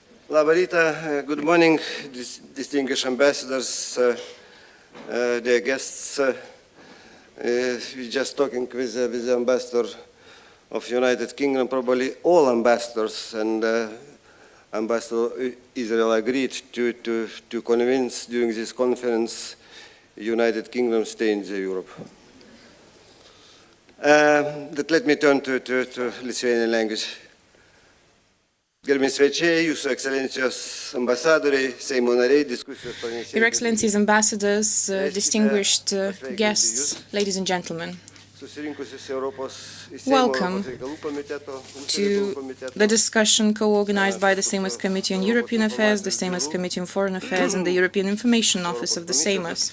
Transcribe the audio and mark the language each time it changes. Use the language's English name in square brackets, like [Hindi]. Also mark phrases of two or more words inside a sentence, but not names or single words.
[Lithuanian] Labą rytą, [English] good morning, distinguished ambassadors, dear guests. We're just talking with the ambassador of United Kingdom, probably all ambassadors, and Ambassador Israel agreed to convince during this conference United Kingdom stay in Europe. Let me turn to Lithuanian language. [Lithuanian] Gerbiami svečiai, Jūsų Ekscelencijos ambasadoriai, Seimo nariai, diskusijos pranešėjai. [English] Your Excellencies, ambassadors, distinguished guests, ladies and gentlemen. Welcome to the discussion co-organized by the Seimas Committee on European Affairs, the Seimas Committee on Foreign Affairs, and the European Information Office of the Seimas.